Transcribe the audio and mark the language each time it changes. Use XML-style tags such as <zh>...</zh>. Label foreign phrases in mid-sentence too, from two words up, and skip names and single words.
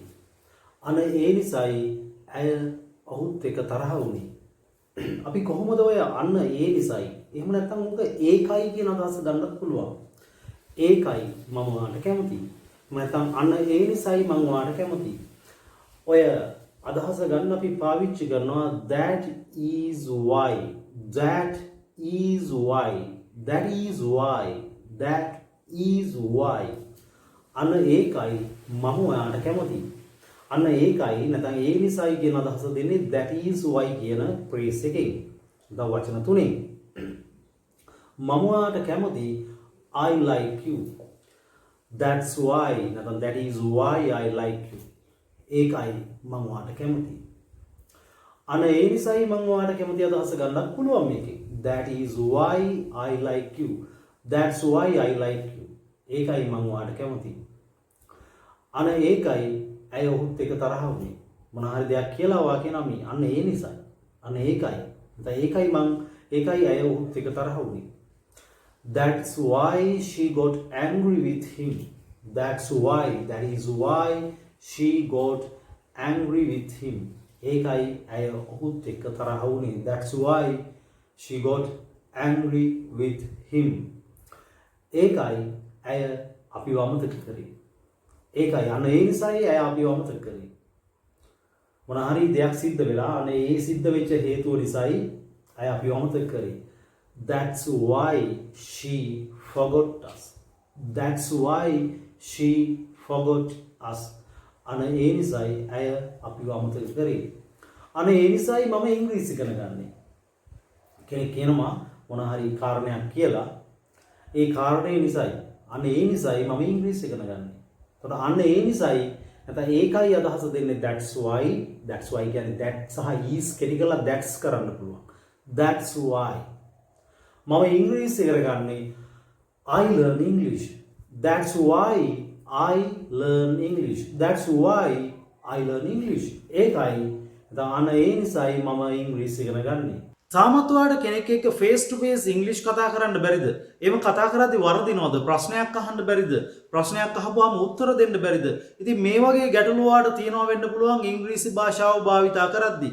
<si>අන්න ඒ නිසයි ඇය ඔහුත් එක්ක තරහ වුණේ. අපි කොහොමද ඔය අන්න ඒ නිසයි. එහෙම නැත්නම් උක ඒකයි කියන අදහස ගන්නත් පුළුවන්. ඒකයි මම ඔයාට කැමතියි. නැත්නම් අන්න ඒ නිසයි මම ඔයාට කැමතියි. ඔය අදහස ගන්න අපි පාවිච්චි කරනවා</si> <en>that is why. That is why. That is why. That is why.</en> <si>අන්න ඒකයි මම ඔයාට කැමතියි. අන්න ඒකයි නැත්නම් ඒ නිසයි කියන අදහස දෙන්නේ</si> <en>that is why</en> <si>කියන phrase එකෙන්. දැන් වචන තුනෙන්. මම ඔයාට කැමතියි</si> <en>I like you. That's why නැත්නම් that is why I like you.</en> <si>ඒකයි මම ඔයාට කැමතියි. අන්න ඒ නිසයි මම ඔයාට කැමති අදහස ගන්නත් පුළුවන් මේකේ.</si> <en>That is why I like you. That's why I like you.</en> <si>ඒකයි මම ඔයාට කැමතියි. අන්න ඒකයි ඇය ඔහුත් එක්ක තරහ වුණේ. මොන හරි දෙයක් කියලා වා කියනවා මේ. අන්න ඒ නිසයි. අන්න ඒකයි. ඒකයි ඇය ඔහුත් එක්ක තරහ වුණේ.</si> <en>That's why she got angry with him. That is why she got angry with him.</en> <si>ඒකයි ඇය ඔහුත් එක්ක තරහ වුණේ.</si> <en>That's why she got angry with him.</en> <si>ඒකයි ඇය අපිව අමතක කරේ. ඒකයි අන්න ඒ නිසායි ඇය අපිව අමතක කරේ. මොන හරි දෙයක් සිද්ධ වෙලා අන්න ඒ සිද්ධ වෙච්ච හේතුව නිසායි ඇය අපිව අමතක කරේ.</si> <en>That's why she forgot us. That's why she forgot us.</en> <si>අන්න ඒ නිසායි ඇය අපිව අමතක කරේ. අන්න ඒ නිසායි මම ඉංග්‍රීසි ඉගෙන ගන්නේ. කෙනෙක් කියනවා මොන හරි කාරණයක් කියලා ඒ කාරණේ නිසායි අන්න ඒ නිසායි මම ඉංග්‍රීසි ඉගෙන ගන්නේ. එතකොට අන්න ඒ නිසායි නැත්නම් ඒකයි අදහස දෙන්නේ</si> <en>that's why</en> <si>කියන්නේ that සහ is කෙලිකලා that's කරන්න පුළුවන්.</si> <en>That's why</en> <si>මම ඉංග්‍රීසි ඉගෙන ගන්නේ</si> <en>I learn English. That's why I learn English. That's why I learn English.</en> <si>ඒකයි අන්න ඒ නිසායි මම ඉංග්‍රීසි ඉගෙන ගන්නේ. තාමත් ඔයාලට කෙනෙක් එක්ක</si> <en>face to face</en> <si>ඉංග්‍රීසි කතා කරන්න බැරිද? එහෙම කතා කරද්දී වරදිනවද? ප්‍රශ්නයක් අහන්න බැරිද? ප්‍රශ්නයක් අහපුවාම උත්තර දෙන්න බැරිද? ඉතින් මේ වගේ ගැටලු ඔයාලට තියෙනවා වෙන්න පුළුවන් ඉංග්‍රීසි භාෂාව භාවිතා කරද්දී.</si>